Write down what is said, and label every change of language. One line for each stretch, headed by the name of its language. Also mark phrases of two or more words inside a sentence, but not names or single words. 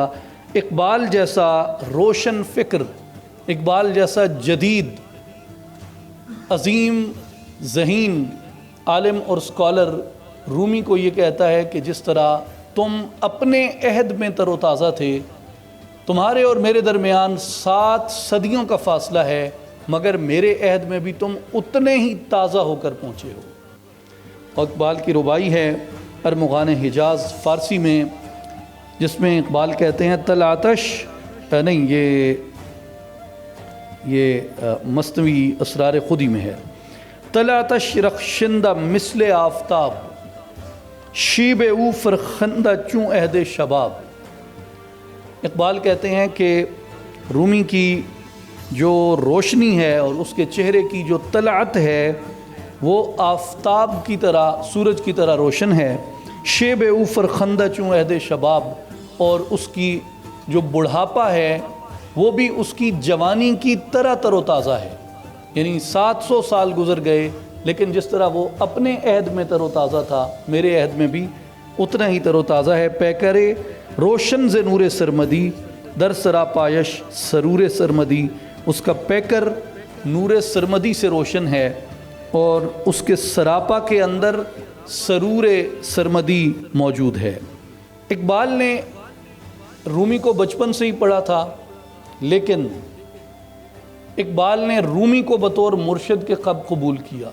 Urdu: اقبال جیسا روشن فکر، اقبال جیسا جدید عظیم ذہین عالم اور اسکالر رومی کو یہ کہتا ہے کہ جس طرح تم اپنے عہد میں تر و تازہ تھے، تمہارے اور میرے درمیان 7 صدیوں کا فاصلہ ہے، مگر میرے عہد میں بھی تم اتنے ہی تازہ ہو کر پہنچے ہو۔ اور اقبال کی ربائی ہے ارمغان حجاز فارسی میں، جس میں اقبال کہتے ہیں یہ مثنوی اسرار خودی میں ہے،
Persian: تلاتش رخشندہ مثل آفتاب، شیب او فرخندہ چوں عہد شباب۔
Urdu: اقبال کہتے ہیں کہ رومی کی جو روشنی ہے اور اس کے چہرے کی جو طلعت ہے وہ آفتاب کی طرح، سورج کی طرح روشن ہے،
Persian: شیب او فرخندہ چوں عہد شباب،
Urdu: اور اس کی جو بڑھاپا ہے وہ بھی اس کی جوانی کی طرح تر و تازہ ہے۔ یعنی 700 سال گزر گئے، لیکن جس طرح وہ اپنے عہد میں تر و تازہ تھا، میرے عہد میں بھی اتنا ہی تر و تازہ ہے۔
Persian: پیکرے روشن ز نور سرمدی، در سرا پایش سرور سرمدی،
Urdu: اس کا پیکر نور سرمدی سے روشن ہے، اور اس کے سراپا کے اندر سرور سرمدی موجود ہے۔ اقبال نے رومی کو بچپن سے ہی پڑھا تھا، لیکن اقبال نے رومی کو بطور مرشد کے کب قبول کیا؟